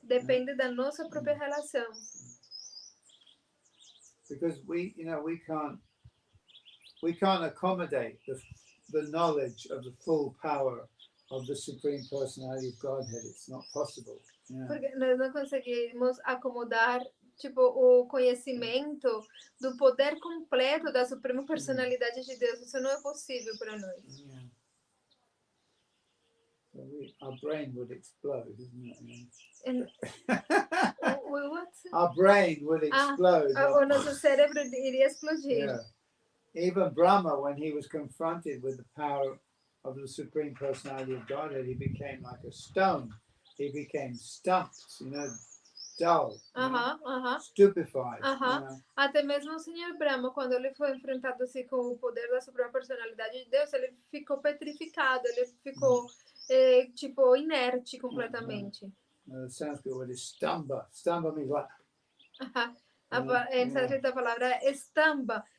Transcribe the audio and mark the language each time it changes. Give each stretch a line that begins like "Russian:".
Portuguese: Depende da nossa própria relação.
English: Because we can't accommodate the knowledge of the full power of the Supreme Personality of Godhead. It's not possible. Yeah.
Portuguese: Porque nós não conseguimos acomodar o conhecimento do poder completo da Suprema Personalidade de Deus. Isso não é possível para nós.
English: Yeah. Our brain would explode, isn't it? What? Our brain would explode.
Portuguese: O nosso cérebro iria explodir.
English: Yeah. Even Brahma, when he was confronted with the power of the Supreme Personality of Godhead, he became like a stone. He became stumped, dull, stupefied.
Portuguese: Até mesmo o Senhor Brahma, quando ele foi enfrentado assim com o poder da Suprema Personalidade de Deus, ele ficou petrificado, ele ficou inerte completamente.
English: The Sanskrit word is stamba. Stamba means like.
Portuguese: Em sânscrito a palavra é estamba.